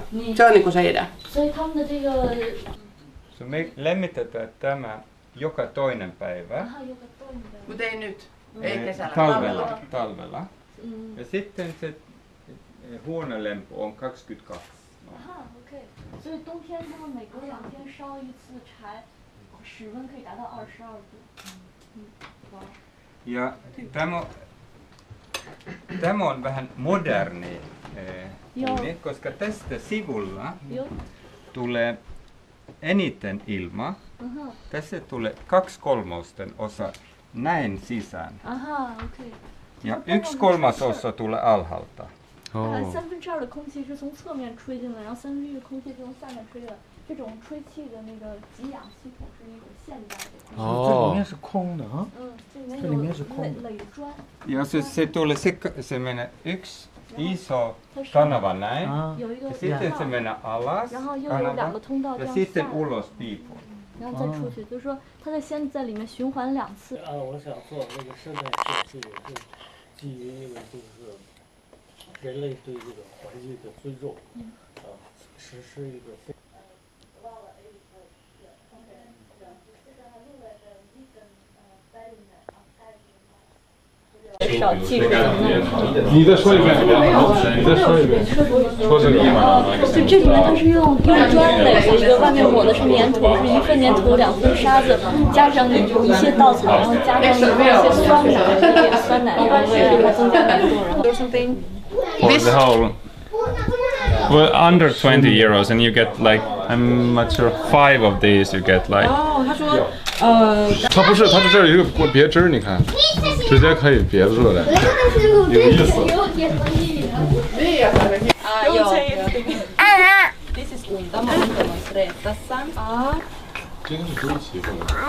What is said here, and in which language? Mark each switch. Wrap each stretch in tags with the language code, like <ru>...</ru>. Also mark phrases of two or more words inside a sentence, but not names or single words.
<fi>Se on niinku se idea. Me lämmitetään tämä joka toinen päivä. Mutta ei nyt, ei kesällä. Talvella. Ja sitten se huonelämpö on 22. Aha, okei.</fi> <zh>所以冬天他们每隔2天烧一次柴，室温可以达到22度。</zh> <fi>Ja tämä on vähän moderni huone, koska tästä sivulla tulee eniten ilma. Tässä tulee 2/3 osa näin sisään. Aha, okei. Ja 1/3 tulee alhaalta.</fi> <zh>2/3的空气是从侧面吹进来，然后1/3的空气是从下面吹的。这种吹气的那个给氧系统是一种现代的。这里面是空的啊。这里面是空的。垒砖。</zh> <fi>Ja se tulee se menee yksi iso kanava näin. Ja sitten se menee alas kanava ja sitten ulos piipun.</fi> <zh>然后再出去，就是说它在先在里面循环2次。我想做那个生态设计，也是基于一个就是人类对这个环境的尊重，实施一个非。少技术的你再说一遍，你再说一遍，说这个。就这里面它是用砖垒的一个，外面抹的是粘土，是1份粘土2份沙子，加上一些稻草，然后加上一些酸奶，酸奶的味，然后增加难度，然后。</zh> <en>For the whole, well, under 20 euros, and you get like, I'm not sure, 5 of these you get like.</en> <zh>他说它不是，它这儿有一个别针，你看，直接可以别热的，有意思。</zh> <en>This is Undama demonstrate tässä.</en> <zh>这个是周期的。</zh>